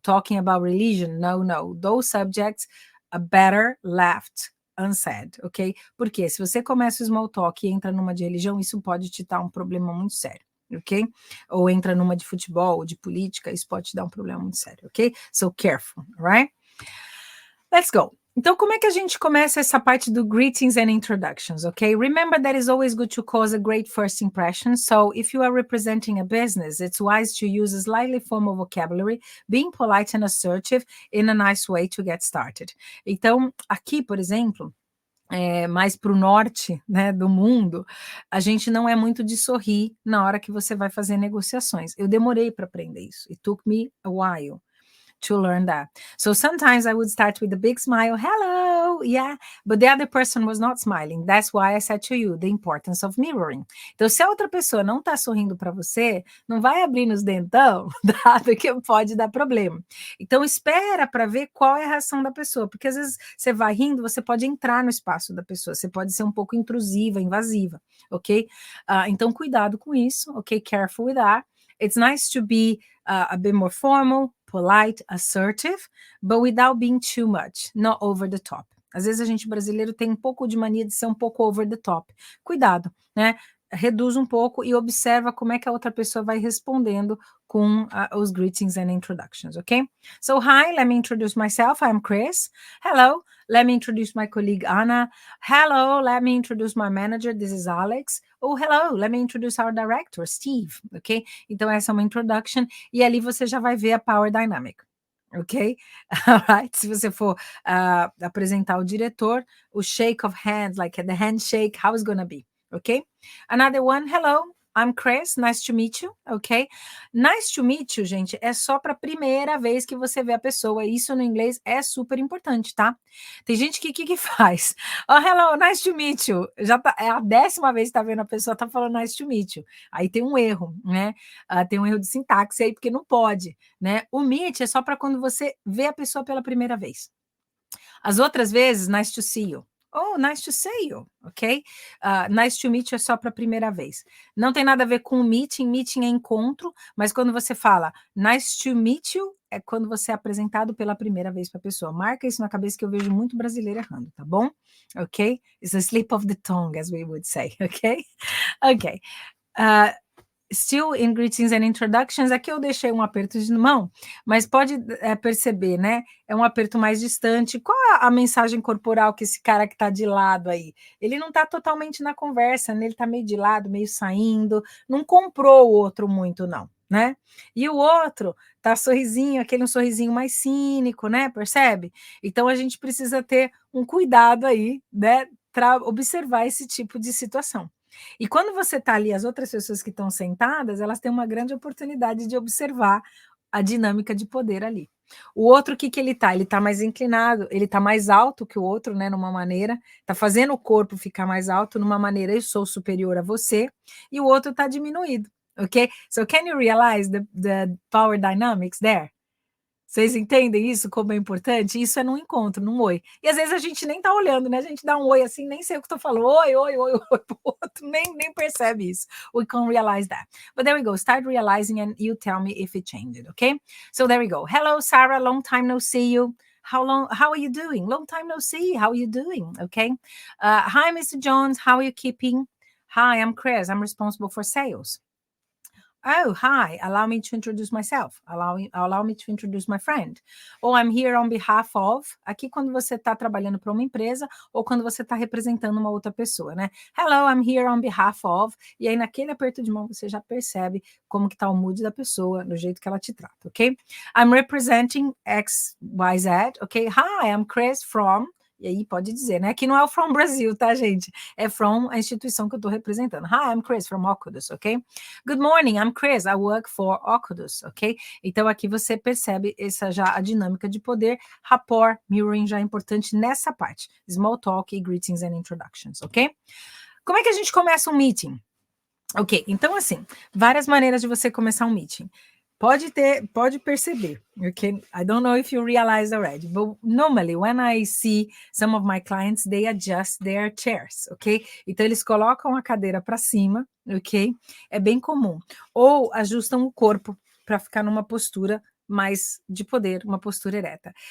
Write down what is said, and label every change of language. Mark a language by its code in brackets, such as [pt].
[en] Talking about religion, no. Those subjects are better left unsaid, ok? [pt] Porque se você começa o small talk e entra numa de religião, isso pode te dar um problema muito sério, ok? Ou entra numa de futebol, ou de política, isso pode te dar um problema muito sério, ok? [en] So careful, right? Let's go. [pt] Então, como é que a gente começa essa parte do [en] greetings and introductions, okay? Remember that it's always good to cause a great first impression. So if you are representing a business, it's wise to use a slightly formal vocabulary, being polite and assertive in a nice way to get started. [pt] Então, aqui, por exemplo, mais para o norte, né, do mundo, a gente não é muito de sorrir na hora que você vai fazer negociações. Eu demorei para aprender isso. [en] It took me a while to learn that. So sometimes I would start with a big smile, hello, yeah, but the other person was not smiling. That's why I said to you the importance of mirroring. [pt] Então, se a outra pessoa não está sorrindo para você, não vai abrir nos dentão, dado que pode dar problema. Então, espera para ver qual é a reação da pessoa, porque às vezes você vai rindo, você pode entrar no espaço da pessoa, você pode ser um pouco intrusiva, invasiva, ok? Então, cuidado com isso, ok? [en] Careful with that. It's nice to be a bit more formal, polite, assertive, but without being too much, not over the top. [pt] Às vezes a gente brasileiro tem um pouco de mania de ser um pouco [en] over the top. [pt] Cuidado, né? Reduz um pouco e observa como é que a outra pessoa vai respondendo com os [en] greetings and introductions, okay? So, hi, let me introduce myself. I'm Chris. Hello, let me introduce my colleague Anna. Hello, let me introduce my manager. This is Alex. Oh, hello, let me introduce our director, Steve, ok? [pt] Então, essa é uma introduction e ali você já vai ver a power dynamic. [en] Ok? Alright? [pt] Se você for apresentar o diretor, o [en] shake of hands, like the handshake, how it's gonna be? Okay? Another one, hello, I'm Chris, nice to meet you, ok? Nice to meet you, [pt] gente, é só para a primeira vez que você vê a pessoa, isso no inglês é super importante, tá? Tem gente que faz, [en] oh, hello, nice to meet you, [pt] já tá, é a 10ª vez que tá vendo a pessoa, tá falando [en] nice to meet you, [pt] aí tem um erro, né? Tem um erro de sintaxe aí, porque não pode, né? O meet é só para quando você vê a pessoa pela primeira vez. As outras vezes, [en] nice to see you. Oh, nice to see you, ok? Nice to meet you [pt] é só para a primeira vez. Não tem nada a ver com meeting é encontro, mas quando você fala [en] nice to meet you, [pt] é quando você é apresentado pela primeira vez para a pessoa. Marca isso na cabeça que eu vejo muito brasileiro errando, tá bom? Ok? [en] It's a slip of the tongue, as we would say, ok? Ok. Still in greetings and introductions, [pt] aqui eu deixei um aperto de mão, mas pode perceber, né? É um aperto mais distante. Qual a mensagem corporal que esse cara que está de lado aí? Ele não está totalmente na conversa, né? Ele está meio de lado, meio saindo, não comprou o outro muito, não, né? E o outro tá sorrisinho, aquele um sorrisinho mais cínico, né? Percebe? Então a gente precisa ter um cuidado aí, né? Para observar esse tipo de situação. E quando você está ali, as outras pessoas que estão sentadas, elas têm uma grande oportunidade de observar a dinâmica de poder ali. O outro, o que ele está? Ele está mais inclinado, ele está mais alto que o outro, né? Numa maneira, está fazendo o corpo ficar mais alto, numa maneira, eu sou superior a você, e o outro está diminuído, ok? [en] So can you realize the power dynamics there? [pt] Vocês entendem isso, como é importante? Isso é num encontro, num oi. E às vezes a gente nem tá olhando, né? A gente dá um oi assim, nem sei o que tô falando. Oi pro outro, nem percebe isso. [en] We can realize that. But there we go. Start realizing and you tell me if it changed, okay? So there we go. Hello, Sarah. Long time no see you. How are you doing? Long time no see. How are you doing? Okay. Hi, Mr. Jones. How are you keeping? Hi, I'm Chris. I'm responsible for sales. Oh, hi, allow me to introduce myself. Allow me to introduce my friend. Ou I'm here on behalf of. [pt] Aqui quando você está trabalhando para uma empresa ou quando você está representando uma outra pessoa, né? [en] Hello, I'm here on behalf of. [pt] E aí naquele aperto de mão você já percebe como que está o mood da pessoa, do jeito que ela te trata, ok? [en] I'm representing XYZ, ok? Hi, I'm Chris from... [pt] E aí pode dizer, né? Aqui não é o from Brasil, tá, gente? É from a instituição que eu estou representando. [en] Hi, I'm Chris from Ocudus, ok? Good morning, I'm Chris, I work for Ocudus, ok? [pt] Então aqui você percebe essa já a dinâmica de poder, rapport, mirroring já é importante nessa parte. [en] Small talk e greetings and introductions, ok? [pt] Como é que a gente começa um meeting? Ok, então assim, várias maneiras de você começar um meeting. Pode perceber, okay? [en] I don't know if you realize already, but normally when I see some of my clients, they adjust their chairs, ok? [pt] Então eles colocam a cadeira para cima, ok? É bem comum. Ou ajustam o corpo para ficar numa postura mais de poder, uma postura ereta.